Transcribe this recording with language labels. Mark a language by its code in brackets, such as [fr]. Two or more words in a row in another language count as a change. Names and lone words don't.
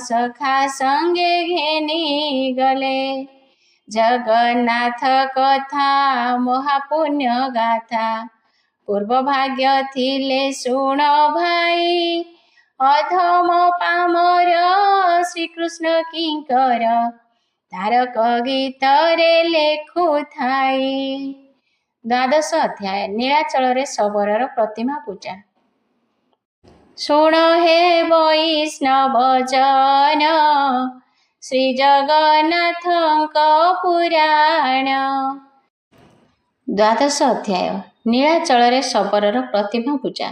[or] ସଖା ସଙ୍ଗେ ଘେନି ଗଲେ ଜଗନ୍ନାଥ କଥା ମହାପୁଣ୍ୟ ଗାଥା ପୂର୍ବ ଭାଗ୍ୟ ଥିଲେ ଶୁଣ ଭାଇ ଅଧମ ପାମର ଶ୍ରୀ କୃଷ୍ଣ କିଙ୍କର ତାରକ ଗୀତ ରେ ଲେଖୁ ଥାଇ। ଦ୍ୱାଦଶ ଅଧ୍ୟାୟ ନୀଳାଚଳରେ ଶବରର ପ୍ରତିମା ପୂଜା। ଶୁଣ ହେ ବୈଷ୍ଣବ ଜନ ଶ୍ରୀ ଜଗନ୍ନାଥଙ୍କ ପୁରାଣ। ଦ୍ୱାଦଶ ଅଧ୍ୟାୟ ନୀଳାଚଳରେ ଶବରର ପ୍ରତିମା ପୂଜା।